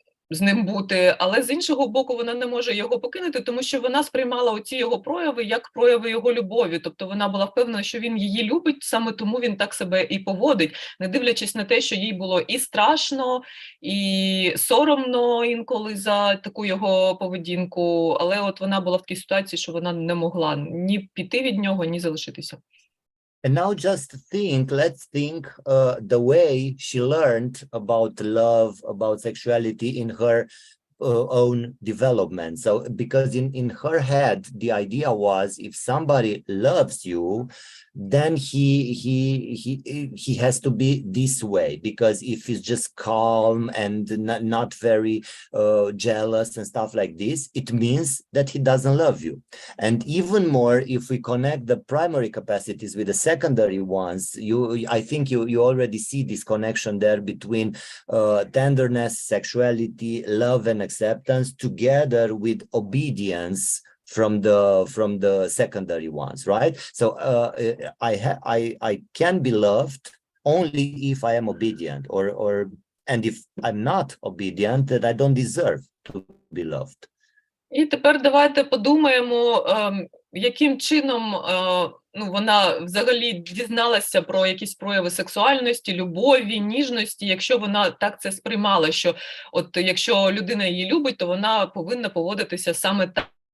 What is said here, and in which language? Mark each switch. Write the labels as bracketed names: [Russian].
[Ukrainian] з ним бути, але з іншого боку вона не може його покинути, тому що вона сприймала оці його прояви як прояви його любові, тобто вона була впевнена, що він її любить, саме тому він так себе і поводить, не дивлячись на те, що їй було і страшно, і соромно інколи за таку його поведінку, але от вона була в такій ситуації, що вона не могла ні піти від нього, ні залишитися. [English] And now let's think the way she learned about love, about sexuality in her own development. So because in her head, the idea was if somebody loves you, then he has to be this way, because if he's just calm and not very jealous and stuff like this, it means that he doesn't love you. And even more, if we connect the primary capacities with the secondary ones, I think you already see this connection there between tenderness, sexuality, love and acceptance, together with obedience from the secondary ones, right? So I can be loved only if I am obedient, and if I'm not obedient, that I don't deserve to be loved. [Ukrainian] І тепер давайте подумаємо, яким чином вона взагалі дізналася про якісь прояви сексуальності, любові, ніжності, якщо вона так це сприймала, що от якщо людина її любить, то вона повинна поводитися саме так.